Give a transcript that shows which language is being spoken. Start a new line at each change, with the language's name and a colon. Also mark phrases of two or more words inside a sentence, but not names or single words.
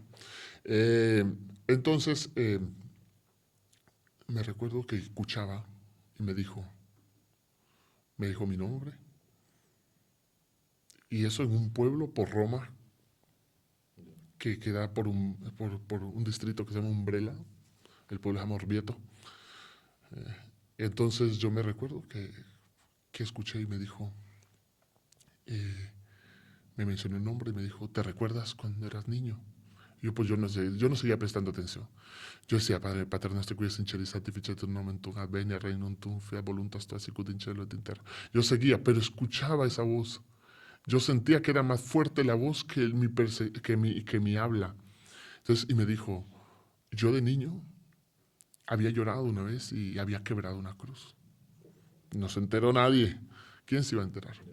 Spanish: Eh, entonces, me recuerdo que escuchaba y me dijo mi nombre, y eso en un pueblo por Roma, que queda por un distrito que se llama Umbrella, el pueblo se llama Orvieto. Entonces yo me recuerdo que escuché y me dijo, eh, me mencionó el nombre y me dijo, ¿te recuerdas cuando eras niño? Yo pues yo no seguía prestando atención. Yo decía, Padre
Latin: Pater nostro qui es in celis sanctificetur nomen tuum, advenia regnum tuum, fiat voluntas tua sicut in cielo et in terra.
Spanish: Yo seguía, pero escuchaba esa voz. Yo sentía que era más fuerte la voz que mi habla. Entonces, y me dijo, yo de niño había llorado una vez y había quebrado una cruz. No se enteró nadie. ¿Quién se iba a enterar?